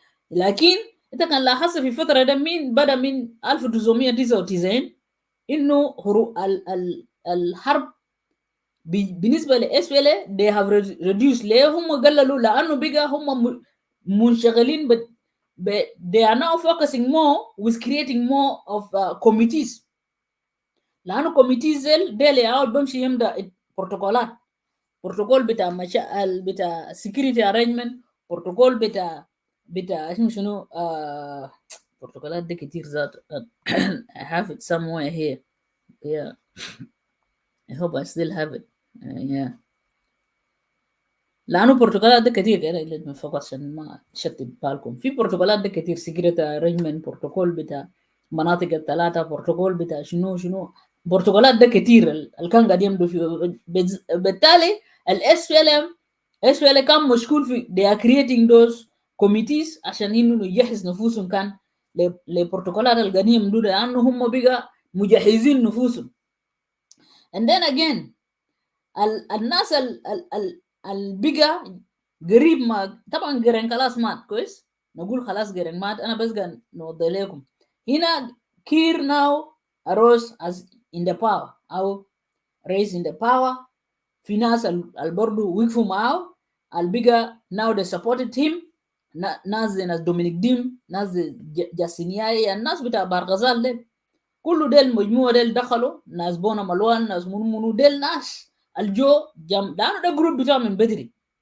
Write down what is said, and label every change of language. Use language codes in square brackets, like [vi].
[ar] لكن انت كان لاحظت في الفتره ده مين بدا من 1999 انه الحرب بالنسبه لاسفل [en] they have reduced. [ar] ليه هم قللوا؟ لانه بقى هم منشغلين [en] they are now focusing more with creating more of committees. [ar] لانه committees ديل يعود بمشي يمدا بروتوكول بتاع بتاع security arrangement، بروتوكول بتاع اسمه شنو بروتوكولات دي كتير ذات [en] I have it somewhere here. Yeah, I hope I still have it. [ar] Yeah. لانه بروتوكولات ده كتير يعني فقط عشان ما تشتت بالكم. في بروتوكولات ده كتير security arrangement، بروتوكول بتاع مناطق الثلاثه، بروتوكول بتاع شنو بروتوكولات ده كتير اللي كان قاعد يمدوا فيه. بالتالي الاس بي ال كان مشغول في [en] they are creating those committees [ar] عشان انه يجهز نفوسهم كان لبروتوكولات اللي قاعدين يمدوا، لانه هم بقى مجهزين نفوسهم. [en] and then again [ar] الناس البقى قريب ما طبعا قرن خلاص مات كويس، نقول خلاص قرن مات. انا بس قاعد نوضح لكم هنا كير [en] now arose as in the power [ar] او [en] raised in the power. [ar] في ناس برضو وقفوا معاه البقى [en] now they supported him، [ar] ناس زي ناس دومينيك ديم، ناس زي جاسينياي، الناس بتاع بارغزال ده كله ديل مجموعة ديل دخلوا ناس بونا ملوان ناس منو ديل ناس الجو جام لانه ده جروب بتاع من بدري.